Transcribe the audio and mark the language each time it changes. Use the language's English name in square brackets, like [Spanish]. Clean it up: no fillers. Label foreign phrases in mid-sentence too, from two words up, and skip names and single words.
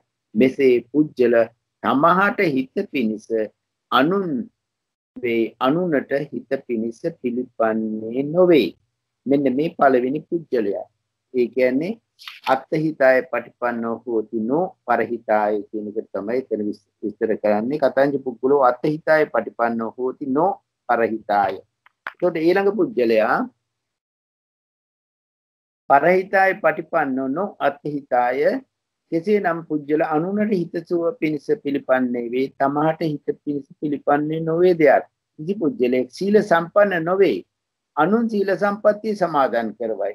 [Sinhala] මෙසේ පුජ්‍යල තමහට හිත පිනිස අනුන් වේ අනුනට හිත පිනිස පිළිපන්නේ නොවේ. මෙන්න මේ පළවෙනි පුජ්‍යලයා. ඒ කියන්නේ [Pali] අත්ථහිතාය පටිපන්නෝ හෝති නෝ පරහිතාය [Sinhala] කියන එක තමයි එතන විස්තර කරන්නේ. [Pali] කතංජ පුද්ගලෝ අත්ථහිතාය පටිපන්නෝ හෝති නෝ පරහිතාය. [Sinhala] එතකොට ඊළඟ පුජ්‍යලයා [Pali] පරහිතාය පටිපන්නෝ නෝ අත්ථහිතාය [Sinhala] කෙසේනම් පුජ්‍යල අනුනට හිතසුව පිණිස පිළිපන්නේ වේ තමහට හිත පිණිස පිළිපන්නේ නොවේ දෙයක්. කිසි පුජ්‍යලෙක් සීල සම්පන්න නොවේ අනුන් සීල සම්පත්තිය සමාදන් කරවයි.